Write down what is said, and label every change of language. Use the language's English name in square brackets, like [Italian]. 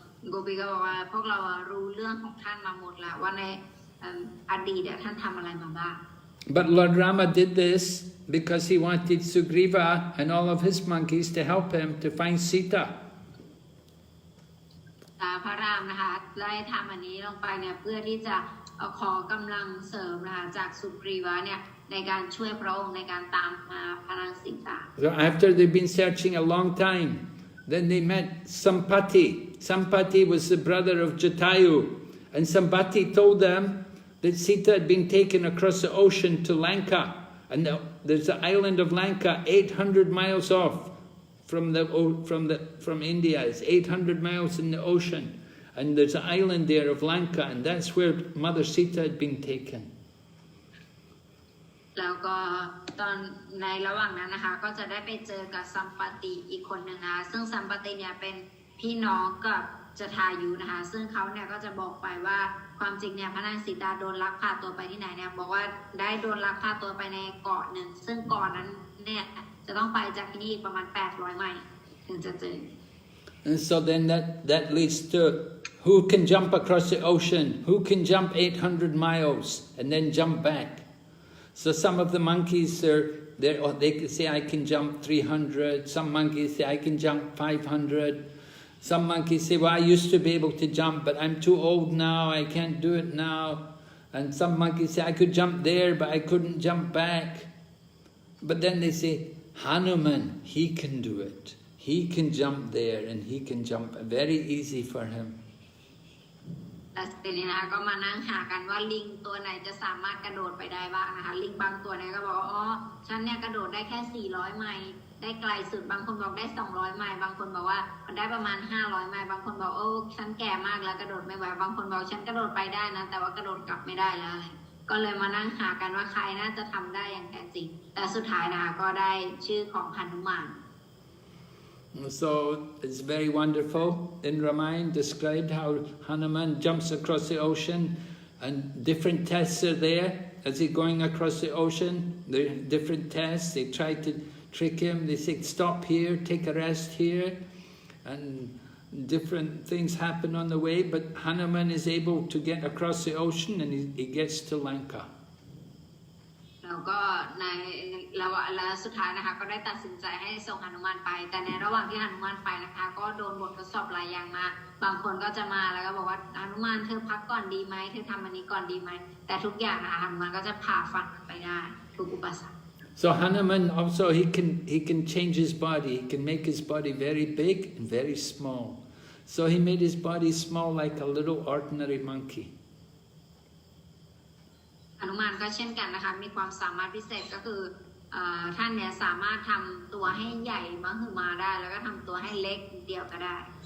[Thai] โกปีก็บอกว่าพวกเรารู้เรื่องของท่านมาหมดแล้วว่าในอดีตท่านทำอะไรมาบ้าง [English] But Lord Rama did this because he wanted Sugriva and all of his monkeys to help him to find Sita. [Thai] พระรามนะคะได้ทำอันนี้ลงไปเนี่ยเพื่อที่จะขอกำลังเสริมนะคะจากสุกรีวะเนี่ยในการช่วยพระองค์ในการตามมาพระนางสีตา [English] So after they've been searching a long time, then they met Sampati. Sampati was the brother of Jatayu, and Sampati told them that Sita had been taken across the ocean to Lanka, and there's the island of Lanka 800 miles off from India. It's 800 miles in the ocean, and there's an island there of Lanka, and that's where Mother Sita had been taken. [Thai] แล้วก็ตอนในระหว่างนั้นนะคะก็จะได้ไปเจอกับสัมปติอีกคนหนึ่งนะคะซึ่งสัมปติเนี่ยเป็นพี่น้องกับจทายุนะคะซึ่งเขาเนี่ยก็จะบอกไปว่าความจริงเนี่ยพระนางสีตาโดนลักพาตัวไปที่ไหนเนี่ยบอกว่าได้โดนลักพาตัวไปในเกาะหนึ่งซึ่งเกาะนั้นเนี่ยจะต้องไปจากที่นี่ประมาณ800ไมล์ถึงจะเจอ [English] And so then that leads to who can jump across the ocean, who can jump 800 miles and then jump back. So some of the monkeys they can say I can jump 300, some monkeys say I can jump 500. Some monkeys say, well, I used to be able to jump, but I'm too old now, I can't do it now. And some monkeys say, I could jump there, but I couldn't jump back. But then they say, Hanuman, he can do it. He can jump there, and he can jump very easy for him. [Thai] แต่ทีนี้นะคะก็มานั่งหากันว่าลิงตัวไหนจะสามารถกระโดดไปได้บ้างนะคะลิงบางตัวเนี่ยก็บอกว่าอ๋อฉันเนี่ยกระโดดได้แค่400ไมล์ได้ไกลสุดบางคนบอกได้200ไมล์บางคนบอกว่าได้ประมาณ500ไมล์บางคนบอกโอ้ฉันแก่มากแล้วกระโดดไม่ไหวบางคนบอกฉันกระโดดไปได้นะแต่ว่ากระโดดกลับไม่ได้แล้วก็เลยมานั่งหากันว่าใครน่าจะทำได้อย่างแท้จริงแต่สุดท้ายนะคะก็ได้ชื่อของหนุมาน [English] So it's very wonderful. In Ramayana described how Hanuman jumps across the ocean, and different tests are there as he's going across the ocean. There are different tests. They try to trick him. They say, stop here, take a rest here. And different things happen on the way, but Hanuman is able to get across the ocean and he gets to Lanka. [Thai] แล้วก็ในระสุดท้ายนะคะก็ได้ตัดสินใจให้ส่งหนุมานไปแต่ในระหว่างที่หนุมานไปนะคะก็โดนบททดสอบหลายอย่างมาบางคนก็จะมาแล้วก็บอกว่าหนุมานเธอพักก่อนดีไหมเธอทำอันนี้ก่อนดีไหมแต่ทุกอย่างนะคะหนุมานก็จะผ่าฟันไปได้ทุกอุปสรรค [English] So Hanuman also he can change his body. He can make his body very big and very small. So he made his body small like a little ordinary monkey. [Thai] หนุมานก็เช่นกันนะคะมีความสามารถพิเศษก็คือท่านเนี่ยสามารถทำตัวให้ใหญ่มหึมาได้แล้วก็ทำตัวให้เล็กเดียวก็ได้